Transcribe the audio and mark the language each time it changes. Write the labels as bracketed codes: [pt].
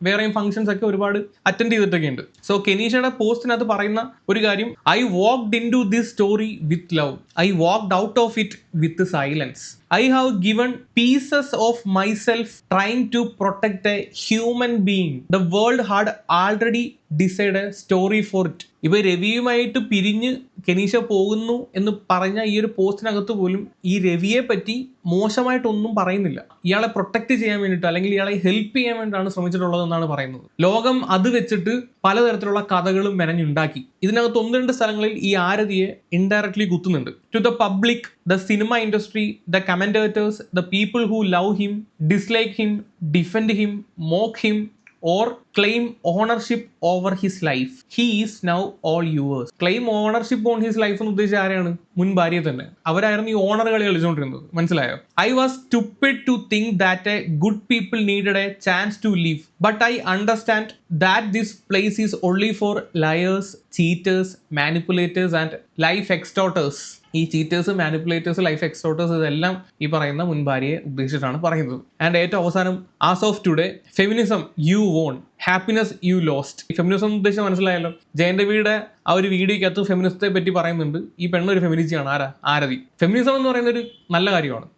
[ml] വേറെയും ഫംഗ്ഷൻസ് ഒക്കെ ഒരുപാട് അറ്റൻഡ് ചെയ്തിട്ടൊക്കെ ഉണ്ട്. സോ കെനീഷയുടെ പോസ്റ്റിനകത്ത് പറയുന്ന ഒരു കാര്യം, [en] I walked into this story with love, I walked out of it with silence, I have given pieces of myself trying to protect a human being. The world had already decided a story for it. [ml] ഇപ്പൊ രവിയുമായിട്ട് പിരിഞ്ഞ് കെനീഷ പോകുന്നു എന്ന് പറഞ്ഞ ഈ ഒരു പോസ്റ്റിനകത്ത് പോലും ഈ രവിയെ പറ്റി മോശമായിട്ടൊന്നും പറയുന്നില്ല. ഇയാളെ പ്രൊട്ടക്ട് ചെയ്യാൻ വേണ്ടിയിട്ട് അല്ലെങ്കിൽ ഇയാളെ ഹെൽപ്പ് ചെയ്യാൻ വേണ്ടിയിട്ടാണ് ശ്രമിച്ചിട്ടുള്ളത് എന്നാണ് പറയുന്നത്. ലോകം അത് വെച്ചിട്ട് പലതരത്തിലുള്ള കഥകളും മെനഞ്ഞുണ്ടാക്കി. ഇതിനകത്ത് 1-2 സ്ഥലങ്ങളിൽ ഈ ആരതിയെ indirectly കുത്തുന്നുണ്ട്. [en] To the public, the cinema industry, the commentators, the people who love him, dislike him, defend him, mock him, or claim ownership over his life. He is now all yours. Claim ownership on his life [ml] എന്ന് ഉദ്ദേശിച്ച ആരെയാണ്? മുൻ ഭാര്യയെ തന്നെ. അവരായിരുന്നു ഈ owner കളി കളിച്ചുകൊണ്ടിരുന്നത്. മനസ്സിലായോ? [en] I was stupid to think that a good people needed a chance to live. But I understand that this place is only for liars, cheaters, manipulators and life extorters. [ml] ഈ ചീറ്റേഴ്സ്, മാനിപ്പുലേറ്റേഴ്സ്, ലൈഫ് എക്സ്റ്റോർട്ടേഴ്സ് ഇതെല്ലാം ഈ പറയുന്ന മുൻ ഭാര്യയെ ഉദ്ദേശിച്ചിട്ടാണ് പറയുന്നത്. [en] and [ml] ഏറ്റവും അവസാനം, [en] As of today feminism you won, happiness you lost. [ml] ഈ ഫെമിനിസം ഉദ്ദേശിച്ച് മനസ്സിലായല്ലോ. ജയൻ രവിയുടെ ആ ഒരു വീഡിയോക്കകത്ത് ഫെമിനിസത്തെ പറ്റി പറയുന്നുണ്ട്. ഈ പെണ്ണൊരു ഫെമിനിസ്റ്റാണ്. ആരതി. ഫെമിനിസം എന്ന് പറയുന്ന ഒരു നല്ല കാര്യമാണ്.